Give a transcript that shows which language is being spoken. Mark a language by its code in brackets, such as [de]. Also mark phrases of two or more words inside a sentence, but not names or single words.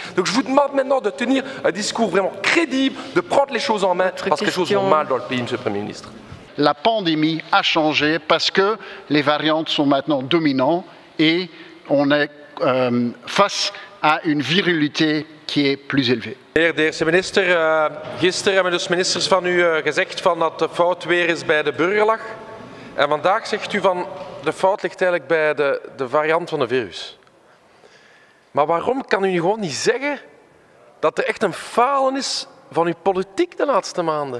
[fr] Donc je vous demande maintenant de tenir un discours vraiment crédible, de prendre les choses en main, parce que les choses vont mal dans le pays, monsieur le Premier ministre. La pandémie a changé parce que les variantes sont maintenant dominantes et on est face à une virilité qui est plus élevée. [nl] De eerste minister, gisteren hebben dus ministers van u gezegd dat de fout weer eens bij de burger lag. En vandaag zegt u van de fout ligt eigenlijk bij de variant van het virus. Maar waarom kan u gewoon niet zeggen dat er echt een falen is van uw politiek de laatste maanden?